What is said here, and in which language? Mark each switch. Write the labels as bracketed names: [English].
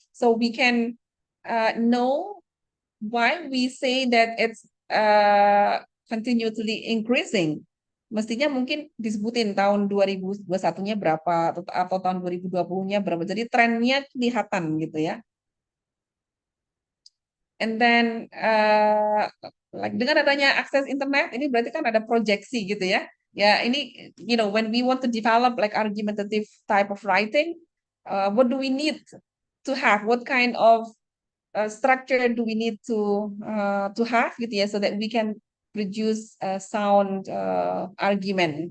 [English] So we can know why we say that it's continuously increasing. [Indonesian] Mestinya mungkin disebutin tahun 2021-nya berapa atau tahun 2020-nya berapa. Jadi trennya kelihatan gitu ya. [English] And then like [Indonesian] dengan adanya akses internet ini berarti kan ada proyeksi gitu ya. [English] Ya ini when we want to develop like argumentative type of writing, what do we need to have? What kind of structure do we need to have gitu ya so that we can produce sound argument.